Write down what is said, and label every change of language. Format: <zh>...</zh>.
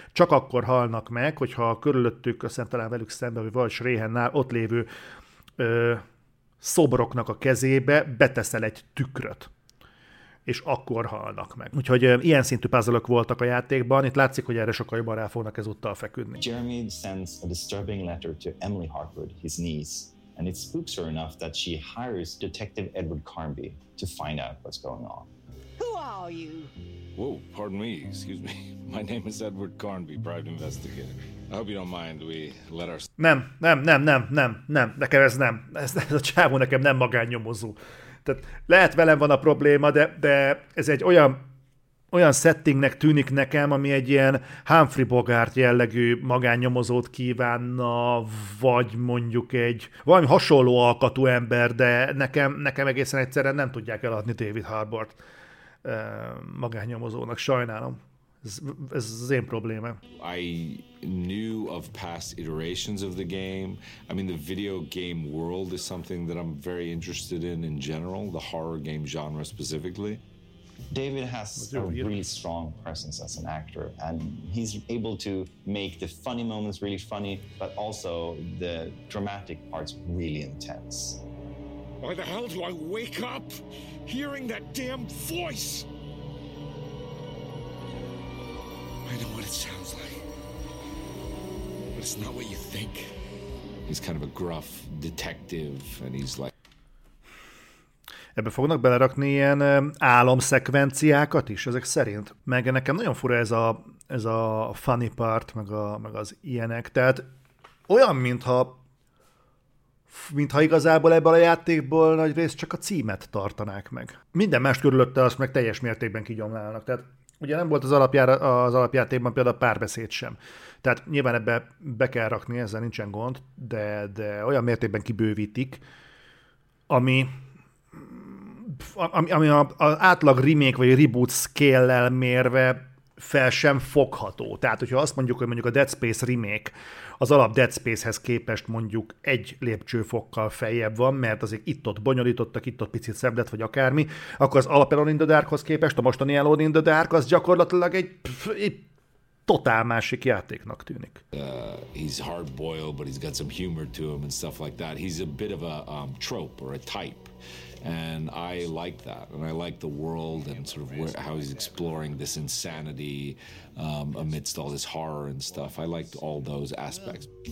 <hu>Csak akkor halnak meg, hogyha körülöttük, aztán talán velük szemben, vagy Sréhennál ott lévő szobroknak a kezébe beteszel egy tükröt, és akkor halnak meg. Úgyhogy ilyen szintű puzzle-ök voltak a játékban, itt látszik, hogy erre sokkal jobban rá fognak ezúttal feküdni.</hu> <en>Jeremy sends a disturbing letter to Emily Hartwood, his niece, And it spooks her enough that she hires Detective Edward Carnby to find out what's going on. Who are you? Whoa, pardon me, excuse me. My name is Edward Carnby, private investigator. I hope you don't mind, we let our...</en> <hu>Nem. Nekem ez nem. Ez a csávó nekem nem magánnyomozó. Tehát lehet velem van a probléma, de ez egy olyan settingnek tűnik nekem, ami egy ilyen Humphrey Bogart jellegű magánnyomozót kívánna, vagy mondjuk egy valami hasonló alkatú ember, de nekem egészen egyszerűen nem tudják eladni David Harbort magánnyomozónak. Sajnálom. Ez az én problémám.</hu> <en>I knew of past iterations of the game. I mean, the video game world is something that I'm very interested in general, the horror game genre specifically. David has a really strong presence as an actor, and he's able to make the funny moments really funny, but also the dramatic parts really intense. Why the hell do I wake up hearing that damn voice? I know what it sounds like, but it's not what you think. He's kind of a gruff detective, and he's like,</en> <hu>ebbe fognak belerakni ilyen álomszekvenciákat is, ezek szerint. Meg nekem nagyon fura ez a funny part, meg az ilyenek. Tehát olyan, mintha igazából ebből a játékból nagy rész csak a címet tartanák meg. Minden más körülötte azt meg teljes mértékben kigyomlálnak. Tehát ugye nem volt az alapjátékban például a Párbeszéd sem. Tehát nyilván ebbe be kell rakni, ezzel nincsen gond, de olyan mértékben kibővítik, ami az átlag remake vagy reboot scale-lel mérve fel sem fogható. Tehát, hogyha azt mondjuk, hogy mondjuk a Dead Space remake az alap Dead Space-hez képest mondjuk egy lépcsőfokkal feljebb van, mert azért itt-ott bonyolítottak, itt-ott picit szebb lett, vagy akármi, akkor az alap Alone in the Darkhoz képest, a mostani Alone in the Dark, az gyakorlatilag egy totál másik játéknak tűnik.</hu> <en>He's hard-boiled, but he's got some humor to him and stuff like that. He's a bit of a trope or a type. And I like that, and I like the world and sort of how he's exploring this insanity amidst all this horror and stuff. I liked all those aspects.</en>